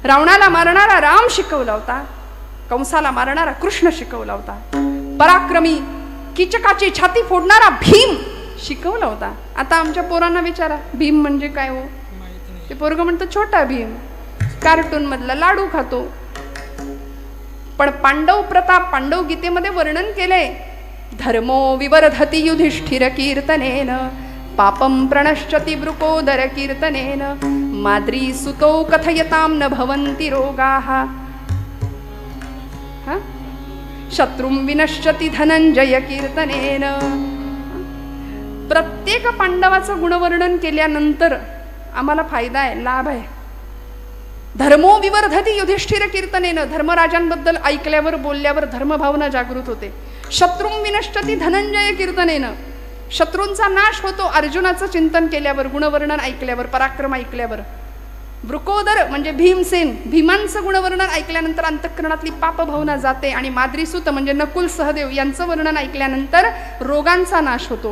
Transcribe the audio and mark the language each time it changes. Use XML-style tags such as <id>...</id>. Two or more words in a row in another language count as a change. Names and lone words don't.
<mr>रावणाला मारणारा राम शिकवला होता, कंसाला मारणारा कृष्ण शिकवला होता, पराक्रमी कीचकाची छाती फोडणारा भीम शिकवला होता. आता आमच्या पोरांना विचारा भीम म्हणजे काय हो, ते पोरगं म्हणतं छोटा भीम, कार्टून मधला लाडू खातो. पण पांडव प्रताप पांडव गीतेमध्ये वर्णन केलंय.</mr> <sa>धर्मो विवर्धति युधिष्ठिर कीर्तनेन पापम प्रणश्यति वृकोदर कीर्तनेन माद्री सुतो कथयतां न भवन्ति रोगाः शत्रुं विनश्यति धनंजय कीर्तनेन.</sa> <mr>प्रत्येक पांडवाचं गुणवर्णन केल्यानंतर आम्हाला फायदा आहे, लाभ आहे.</mr> <sa>धर्मो विवर्धति युधिष्ठिर कीर्तनेनं,</sa> <mr>धर्मराजांबद्दल ऐकल्यावर बोलल्यावर धर्मभावना जागृत होते.</mr> <sa>शत्रुं विनश्यति धनंजय कीर्तनेनं,</sa> <mr>शत्रूंचा नाश होतो अर्जुनाचं चिंतन केल्यावर, गुणवर्णन ऐकल्यावर, पराक्रम ऐकल्यावर. वृकोदर म्हणजे भीमसेन, भीमांचं गुणवर्णन ऐकल्यानंतर अंतःकरणातली पापभावना जाते. आणि माद्रीसूत म्हणजे नकुल सहदेव यांचं वर्णन ऐकल्यानंतर रोगांचा नाश होतो.</mr>